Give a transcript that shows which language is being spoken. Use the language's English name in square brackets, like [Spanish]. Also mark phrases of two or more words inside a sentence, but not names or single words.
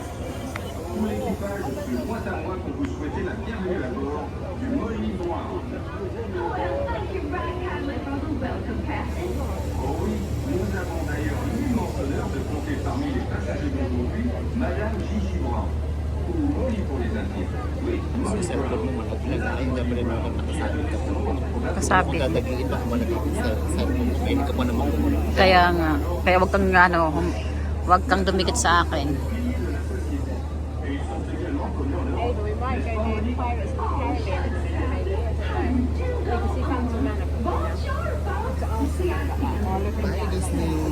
[French] Tout l'équipage, de moins à moins pour vous souhaiter la bienvenue à bord du Molly Noir. Oh oui, nous avons d'ailleurs l'immense honneur de compter parmi les passagers d'aujourd'hui Madame Gigi Brown, ou Molly pour les intimes. Oui, Molly Brown. [Filipino] Kasabi. Dadagiin ako malapit sa pwede ka pa naman kumunod. Kaya nga. Kaya wag kang ano, wag kang dumikit sa akin. Bye, Disney.